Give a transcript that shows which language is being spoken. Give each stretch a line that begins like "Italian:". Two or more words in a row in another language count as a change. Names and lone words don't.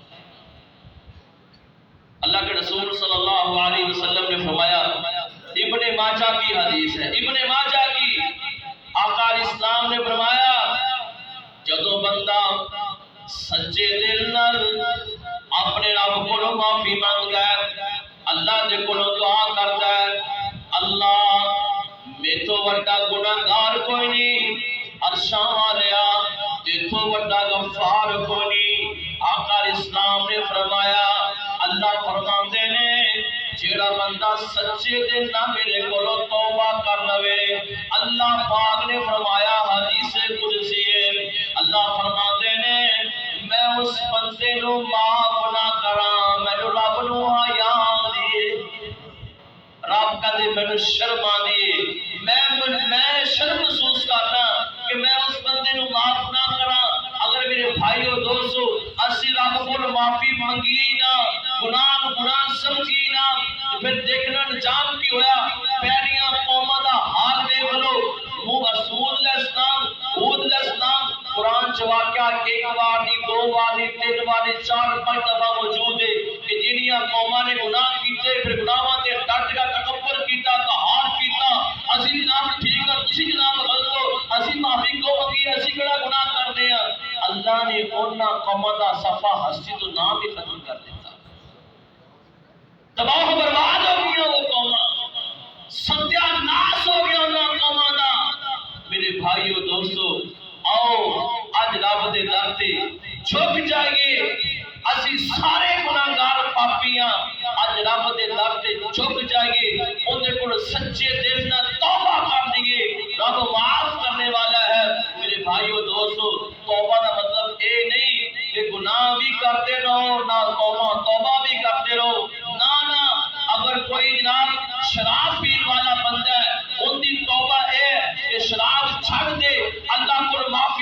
Punjabi: اللہ کے رسول
Arabic: صلی اللہ علیہ وسلم
Punjabi: نے فرمایا، ابن ماجہ کی حدیث ہے، ابن ماجہ کی، آقا
Arabic: علیہ السلام
Punjabi: نے فرمایا جدو بندہ سچے دل نال اپنے رب کو معافی مانگتا ہے، اللہ دے کو دعا کرتا ہے، اللہ میں تو وڈا گناہگار کوئی نہیں، عرشاں والیا دیکھو وڈا غفار کوئی نہیں. آقا
Arabic: علیہ السلام
Punjabi: نے فرمایا اللہ فرماندے نے جیڑا بندہ سچے دل نہ میرے کولو توبہ کر لوے، اللہ پاک نے فرمایا حدیث قدسی ہے، اللہ فرماندے نے میں اس بندے نو معاف نہ کراں، مینوں رب نو حیا آندی ہے، رب کہندے مینوں شرم آندی ہے، میں شرم محسوس کرنا کہ میں اس بندے نو معاف نہ کراں. اگر میرے بھائیو دوستو اسی رب کو معافی منگی نہ، گناہ گناہ سمجھی نہ، پھر دیکھنا انجام کی ہویا. پہلیاں قوماں دا حال دیکھ لو. مسعود
Arabic: علیہ السلام،
Punjabi: ہود
Arabic: علیہ السلام،
Punjabi: قرآن چ واقعہ ایک بار نہیں، 2 بار نہیں، 3 بار نہیں، 4-5 دفعہ موجود ہے کہ جنیاں قوماں نے گناہ کیتے پھر گناہاں تے ڈٹ کا تکبر کیتا، قہار کیتا، اسی جناب ٹھیک ہے تسی جناب غلط ہو، اسی معافی کو منگی، اسی کڑا گناہ کرنے ہیں. اللہ نے انہاں قوماں دا صفحہ ہستی تو نام ہی ختم کر دیتا. تباہ و برباد ہو گیا وہ قوماں، ستیہ ناس ہو گیا انہاں قوماں دا. میرے بھائیو دوستو آؤ اج رب دے در تے جھک جائیے. اسی سارے گناہگار پاپیاں اج رب دے در تے جھک جائیے اون دے کول سچے دل نال توبہ کر دیے رب معاف کرنے والا ہے میرے بھائیو دوستو توبہ دا مطلب اے نہیں کہ گناہ بھی کرتے رہو نہ توبہ بھی کرتے رہو نہ اگر کوئی جناب شراب پین والا بندہ ہے ان دی توبہ ہے کہ شراب چھڑ دے اللہ کو معافی